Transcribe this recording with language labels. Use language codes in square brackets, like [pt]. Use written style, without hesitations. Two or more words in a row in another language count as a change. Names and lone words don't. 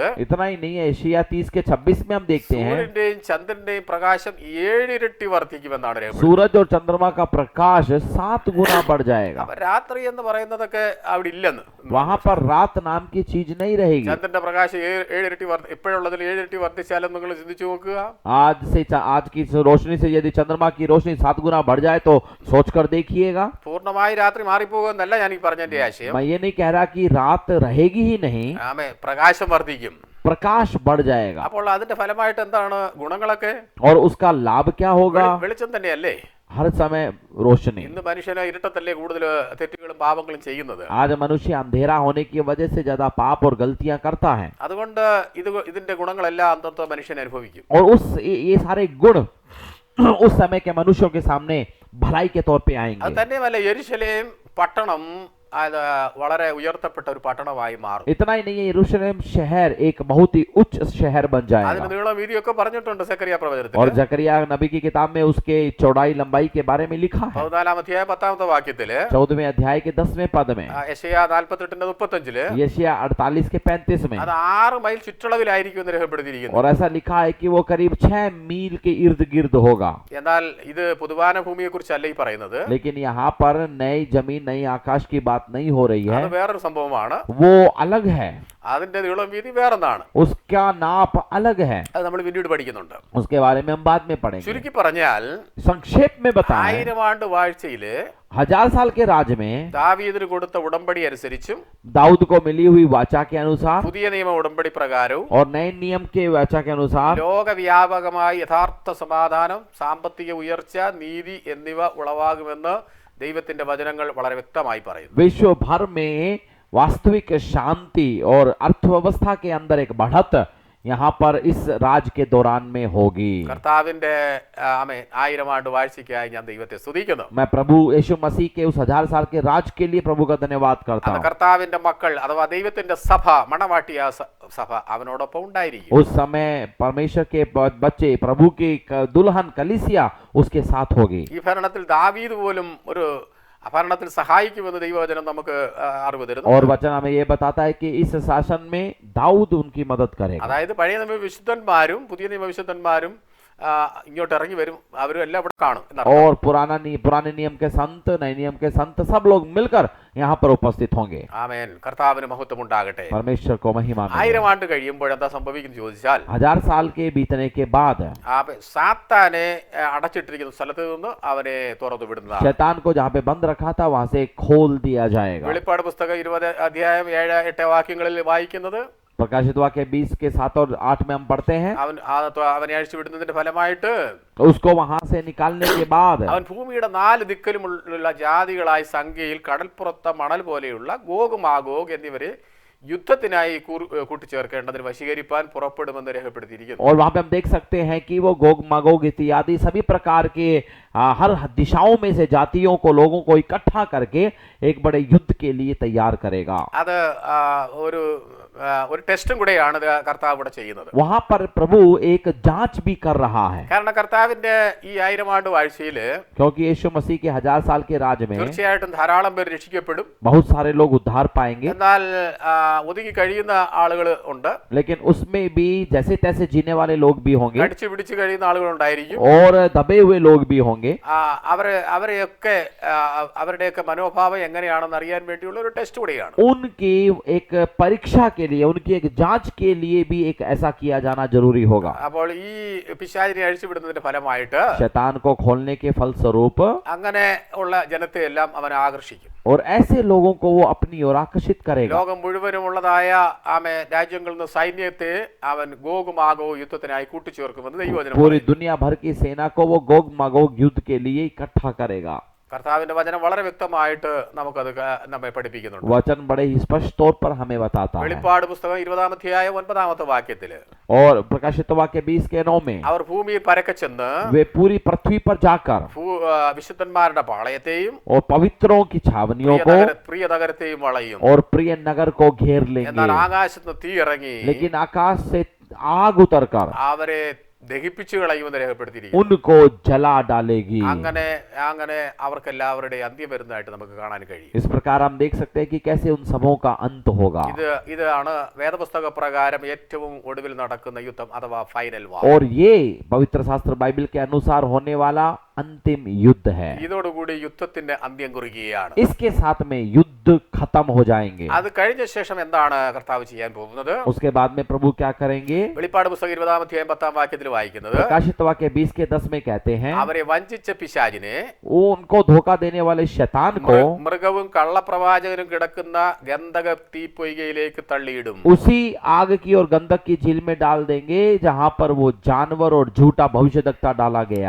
[hi] इतना ही नहीं है, यशायाह 30 के 26 में हम देखते हैं [ml] സൂര്യന്റെയും ചന്ദ്രന്റെയും പ്രകാശം 7 ഇരട്ടി വർദ്ധിക്കുമെന്നാണ് രേഖപ്പെടുത്തുന്നത്. [hi] सूरज और चंद्रमा का प्रकाश 7 गुना बढ़ जाएगा। [ml] അപ്പൊ രാത്രി എന്ന് പറയുന്നതൊക്കെ അവിടെ ഇല്ലെന്ന്. [hi] वहां पर रात नाम की चीज नहीं रहेगी। [ml] ചന്ദ്രന്റെ പ്രകാശം 7 ഇരട്ടി ഇപ്പോഴുള്ളതിൽ 7 ഇരട്ടി വർദ്ധിച്ചാലും നിങ്ങൾ ചിന്തിച്ചു നോക്കുക. [hi] आज की रोशनी से यदि चंद्रमा की रोशनी 7 गुना बढ़ जाए तो सोचकर देखिएगा। [ml] പൂർണ്ണമായി രാത്രി മാറിപ്പോകുമെന്നല്ല ഞാൻ ഈ പറഞ്ഞതിന്റെ ആശയം. [hi] मैं ये नहीं कह रहा कि रात रहेगी ही नहीं, [ml] പ്രകാശം വർദ്ധിക്കും, [hi] प्रकाश बढ़ जाएगा। [ml] അപ്പോൾ അതിന്റെ ഫലമായിട്ട് എന്താണ് ഗുണങ്ങളൊക്കെ? [hi] और उसका लाभ क्या होगा? [ml] വെളിച്ചം തന്നെയല്ലേ. [hi] हर समय रोशनी। [ml] ഇന്ന് മനുഷ്യന് ഇരുട്ടത്തല്ലേ കൂടുതൽ തെറ്റുകളും പാപങ്ങളും ചെയ്യുന്നത്. [hi] आज मनुष्य अंधेरा होने की वजह से ज्यादा पाप और गलतियां करता है, [ml] അതുകൊണ്ട് ഇതിന്റെ ഗുണങ്ങളെല്ലാം അന്നത്തെ മനുഷ്യൻ അനുഭവിക്കും. [hi] और ये सारे गुण उस समय के मनुष्यों के सामने भलाई के तौर पे [ml] അത് [hi] आएंगे। [ml] തന്നെയുമല്ല, യെരുശലേം പട്ടണം അത് വളരെ ഉയർത്തപ്പെട്ട ഒരു പട്ടണമായി മാറും. [hi] इतना ही नहीं है, यरूशलेम शहर एक बहुत ही उच्च शहर बन [ml] അതിന് [hi] जाएगा। [ml] നീളം വീതിയൊക്കെ പറഞ്ഞിട്ടുണ്ട് സെക്കറിയ പ്രവചനത്തിൽ. [hi] और जकरिया नबी की किताब में उसके चौड़ाई लंबाई के बारे में लिखा है। [ml] 14-ാം അധ്യായം 10-ാമത്തെ വാക്യത്തില്, [hi] 14वें अध्याय के 10वें पद में, [ml] യെശയ്യാ 48:35 [hi] यशायाह 48 के 35 में, [ml] അത് 6 മൈൽ ചുറ്റളവിലായിരിക്കും എന്ന് രേഖപ്പെടുത്തിയിരിക്കുന്നു. [hi] और ऐसा लिखा है कि वो करीब 6 मील के इर्द गिर्द होगा। [ml] എന്നാൽ ഇത് പൊതുവാന ഭൂമിയെ കുറിച്ചല്ല ഈ പറയുന്നത്. [hi] लेकिन यहाँ पर नई जमीन नई आकाश की बात नहीं हो रही [ml] അത് [hi] है, [ml] വേറൊരു സംഭവമാണ്. [hi] वो अलग है, [ml] അതിന്റെ നീളം വീതി വേറൊന്നാണ്. [hi] उसका नाप अलग है। [ml] അത് നമ്മൾ പിന്നീട് പഠിക്കുന്നുണ്ട്. [hi] उसके बारे में हम बाद में पढ़ेंगे। [ml] ചുരുക്കി പറഞ്ഞാൽ [hi] संक्षेप में बताएं, [ml] 1000 ആണ്ട് വാഴ്ചയില് [hi] 1000 साल के राज में [ml] ദാവീദിന് കൊടുത്ത ഉടമ്പടി അനുസരിച്ചും [hi] दाऊद को मिली हुई वाचा के अनुसार [ml] പുതിയ നിയമ ഉടമ്പടി പ്രകാരവും [hi] और नए नियम के वाचा के अनुसार [ml] ലോകവ്യാപകമായി യഥാർത്ഥ സമാധാനം, സാമ്പത്തിക ഉയർച്ച, നീതി എന്നിവ ഉളവാകുമെന്ന് ദൈവത്തിന്റെ വചനങ്ങൾ വളരെ വ്യക്തമായി പറയുന്നു. [hi] विश्व भर में वास्तविक शांति और अर्थव्यवस्था के अंदर एक बढ़त यहाँ पर इस राज के दौरान में होगी। [ml] കർത്താവിന്റെ 1000 ആണ്ട് വാഴ്ചയ്ക്കായി ഞാൻ ദൈവത്തെ സ്തുതിക്കുന്നു. [hi] मैं प्रभु यीशु मसीह के उस 1000 साल के राज के लिए प्रभु का धन्यवाद करता [ml] അത് [hi] हूँ। [ml] കർത്താവിന്റെ മക്കൾ അഥവാ ദൈവത്തിന്റെ സഭ, മണവാട്ടിയ സഭ അവനോടൊപ്പം ഉണ്ടായിരിക്കും. [hi] उस समय परमेश्वर के बच्चे, प्रभु की दुल्हन कलीसिया उसके साथ होगी। [ml] ഈ ഭരണത്തിൽ ദാവീദ് പോലും ഒരു ഭരണത്തിൽ സഹായിക്കുമെന്ന് ദൈവവചനം നമുക്ക് അറിവ് തരുന്നു. [hi] और वचन हमें ये बताता है कि इस शासन में दाऊद उनकी मदद करेगा. [ml] അതായത് പഴയ നിയമ വിശുദ്ധന്മാരും പുതിയ നിയമ വിശുദ്ധന്മാരും ഇങ്ങോട്ട് ഇറങ്ങി വരും, അവരും എല്ലാം ഇവിടെ കാണും എന്നർത്ഥം. [hi] और पुराने नियम के संत, नए नियम के संत सब लोग मिलकर यहाँ पर उपस्थित होंगे. [ml] ആമേൻ. കർത്താവിന് മഹത്വം ഉണ്ടാകട്ടെ. [hi] परमेश्वर को महिमा मिले. [ml] 1000 ആണ്ട് കഴിയുമ്പോൾ എന്താ സംഭവിക്കുന്നു ചോദിച്ചാൽ [hi] 1000 साल के बीतने के बाद [ml] സാത്താനെ അടച്ചിട്ടിരിക്കുന്ന സ്ഥലത്ത് നിന്ന് അവനെ തുറന്നു വിടുന്നതാണ്. [hi] शैतान को जहाँ पे बंद रखा था वहां से खोल दिया जाएगा. [ml] വെളിപ്പാട് പുസ്തകം 20 അധ്യായം 7-8 വാക്യങ്ങളിൽ വായിക്കുന്നത് [hi] प्रकाशित वाक्य 20 के 7 और 8 में हम पढ़ते हैं. [ml] അവനെ അഴിച്ചു വിടുന്നതിന്റെ ഫലമായിട്ട് [hi] उसको वहां से निकालने के बाद [ml] അവൻ ഭൂമിയുടെ 4 ദിക്കിലുമുള്ള ജാതികളായി സംഖ്യയിൽ കടൽപ്പുറത്ത മണൽ പോലെയുള്ള ഗോഗ് മാഗോഗ് എന്നിവരെ യുദ്ധത്തിനായി കൂട്ടിച്ചേർക്കേണ്ടതിന് വശീകരിപ്പാൻ പുറപ്പെടുമെന്ന് രേഖപ്പെടുത്തിയിരിക്കുന്നു. [hi] और वहां पे हम देख सकते हैं कि वो गोग मागोग इत्यादि सभी प्रकार के हर दिशाओं में से जातियों को, लोगों को इकट्ठा करके एक बड़े युद्ध के लिए तैयार करेगा. [ml] അത് ഒരു ടെസ്റ്റും കൂടെയാണ് കർത്താവ് ഇവിടെ ചെയ്യുന്നത്. [hi] वहां पर प्रभु एक जांच भी कर रहा है. [ml] കാരണം കർത്താവിന്റെ ഈ 1000 ആണ്ട് വാഴ്ചയില് [hi] क्योंकि यीशु मसीह के 1000 साल के राज में [ml] തീർച്ചയായിട്ടും ധാരാളം പേര് രക്ഷിക്കപ്പെടും. [hi] बहुत सारे लोग उद्धार पाएंगे. [ml] എന്നാൽ ഒതുങ്ങി കഴിയുന്ന ആളുകൾ ഉണ്ട്. [hi] लेकिन उसमें भी जैसे तैसे जीने वाले लोग भी होंगे. [ml] അടിച്ചു പിടിച്ചു കഴിയുന്ന ആളുകൾ ഉണ്ടായിരിക്കും. [hi] और दबे हुए लोग भी होंगे. [ml] അവരുടെയൊക്കെ മനോഭാവം എങ്ങനെയാണെന്ന് അറിയാൻ വേണ്ടിയുള്ള ഒരു ടെസ്റ്റ് കൂടിയാണ്. [hi] उनकी एक परीक्षा के लिए, उनकी एक जांच के लिए भी एक ऐसा किया जाना जरूरी होगा. [ml] അപ്പോൾ ഈ പിശാചിനെ അഴിച്ചുവിടുന്നതിന്റെ ഫലമായിട്ട് [hi] शैतान को खोलने के फलस्वरूप [ml] അങ്ങനെ ഉള്ള ജനത്തെ എല്ലാം അവൻ ആകർഷിക്കും. [hi] और ऐसे लोगों को वो अपनी ओर आकर्षित करेगा. [ml] ലോകം മുഴുവനുമുള്ളതായ സൈന്യങ്ങളിൽ നിന്ന് സൈന്യത്തെ അവൻ ഗോഗ് മാഗോഗ് യുദ്ധത്തിനായി കൂട്ടിച്ചേർക്കുമെന്ന് ദൈവവചനം [hi] पूरी दुनिया भर की सेना को वो गोग मागोग युद्ध के लिए इकट्ठा करेगा. [ml] കർത്താവിന്റെ വചനം വളരെ വ്യക്തമായിട്ട് നമുക്കത് നമ്മെ പഠിപ്പിക്കുന്നുണ്ട്. [hi] वचन बड़े ही स्पष्ट तौर पर हमें बताता है. [ml] വെളിപ്പാട് പുസ്തകം 20 അധ്യായം 9 വാക്യത്തില് [hi] और प्रकाशित वाक्य 20 के 9 में [ml] അവർ ഭൂമിയിൽ പരക്കെ ചെന്ന് [hi] वे पूरी पृथ्वी पर जाकर [ml] വിശുദ്ധന്മാരുടെ പാളയത്തെയും [hi] और पवित्रों की छावनियों को [ml] പ്രിയ നഗരത്തെയും വളയും. [hi] और प्रिय नगर को घेर लेंगे. [ml] എന്നാൽ ആകാശത്ത് തീ ഇറങ്ങി [hi] लेकिन आकाश से आग उतरकर [ml] അവരെ ദഹിപ്പിച്ചു കളയുമെന്ന് രേഖപ്പെടുത്തിയിരിക്കുന്നു. [hi] उनको जला डालेगी. [ml] അങ്ങനെ അവർക്കെല്ലാവരുടെ അന്ത്യം വരുന്നതായിട്ട് നമുക്ക് കാണാൻ കഴിയും. [hi] इस प्रकार हम देख सकते हैं कि कैसे उन सबों का अंत होगा. [ml] ഇതാണ് വേദപുസ്തക പ്രകാരം ഏറ്റവും ഒടുവിൽ നടക്കുന്ന യുദ്ധം അഥവാ [en] final war. [hi] और ये पवित्र शास्त्र बाइबल के अनुसार होने वाला अंतिम युद्ध है. [ml] ഇതോടുകൂടി യുദ്ധത്തിന്റെ അന്ത്യം കുറിക്കുകയാണ്. [hi] इसके साथ में युद्ध खत्म हो जाएंगे. [ml] അത് കഴിഞ്ഞ ശേഷം എന്താണ് കർത്താവ് ചെയ്യാൻ പോകുന്നത്? [hi] उसके बाद में प्रभु क्या करेंगे? [ml] വെളിപ്പാട് പുസ്തകം 20 അധ്യായം 10 വാക്യത്തിൽ വായിക്കുന്നത് [hi] प्रकाशित वाक्य 20 के 10 में कहते हैं, [ml] അവരെ വഞ്ചിച്ച പിശാചിനെ, [hi] वो उनको धोखा देने वाले शैतान को [ml] മൃഗവും കള്ളപ്രവാചകനും കിടക്കുന്ന ഗന്ധക തീപ്പൊയ്കയിലേക്ക് തള്ളിയിടും. [hi] उसी आग की और गंधक की झील में डाल देंगे जहां पर वो जानवर और झूठा भविष्यद्वक्ता डाला गया.